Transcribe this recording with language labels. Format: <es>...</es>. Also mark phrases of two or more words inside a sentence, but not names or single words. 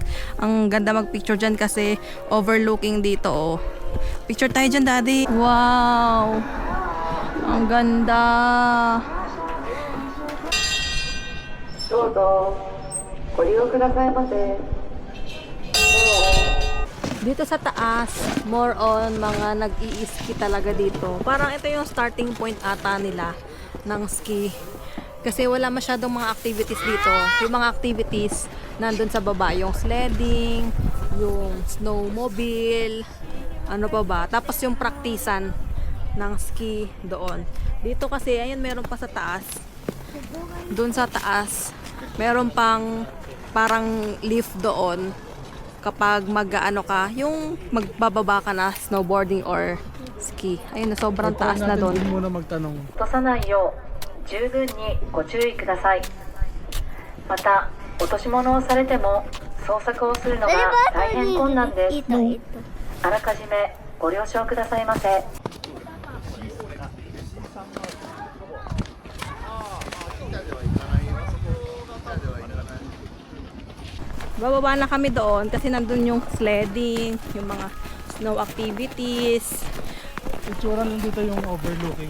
<tl>Ang ganda mag-picture dyan kasi overlooking dito oh. Picture tayo dyan, Daddy. Wow! Ang ganda! Dito sa taas,</tl> <en>more on</en> <tl>mga nag-i-ski talaga dito. Parang ito yung starting point ata nila ng ski. Kasi wala masyadong mga activities dito. Yung mga activities nandun sa baba. Yung sledding, yung snowmobile, ano pa ba. Tapos yung praktisan ng ski doon. Dito kasi, ayun, meron pa sa taas. Doon sa taas, meron pang parang lift doon kapag mag-ano ka, yung magbababa ka na</tl> <en>snowboarding or ski.</en> <tl>Ayun na, sobrang taas na doon. Doon muna magtanong.</tl> <ja>落とさないよう十分にご注意ください。また落とし物をされても捜索をするのが大変困難です。あらかじめご了承くださいませ。</ja> <tl>Bababa na kami doon kasi nandun yung sledding, yung mga</tl> <en>snow activities.</en> <tl>Picturean lang dito yung overlooking.</tl>